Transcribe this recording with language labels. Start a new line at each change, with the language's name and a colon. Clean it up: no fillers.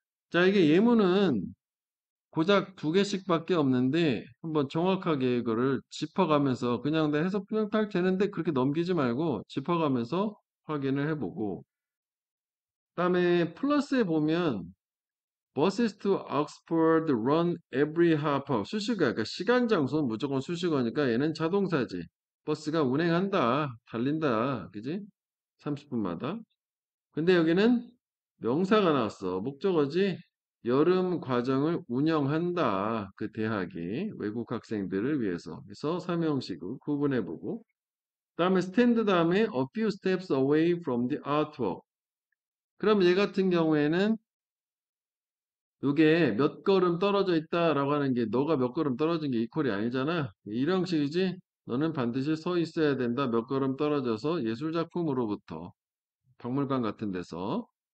Korean: 자, 이게 예문은 고작 두 개씩밖에 없는데 한번 정확하게 이거를 짚어가면서 그냥 내 해석 그냥 딱 되는데 그렇게 넘기지 말고 짚어가면서 확인을 해보고 그다음에 플러스에 보면
English: buses to Oxford run every half hour
Korean: 수식어 그러니까 시간 장소는 무조건 수식어니까 얘는 자동사지 버스가 운행한다 달린다 그지 30분마다 근데 여기는 명사가 나왔어. 목적어지. 여름 과정을 운영한다. 그 대학이 외국 학생들을 위해서. 그래서 삼형식으로 구분해보고. 다음에
English: stand 다음에 a few steps away from the artwork.
Korean: 그럼 얘 같은 경우에는 이게 몇 걸음 떨어져 있다라고 하는 게 너가 몇 걸음 떨어진 게 이퀄이 아니잖아. 일형식이지. 너는 반드시 서 있어야 된다. 몇 걸음 떨어져서 예술작품으로부터 박물관 같은 데서.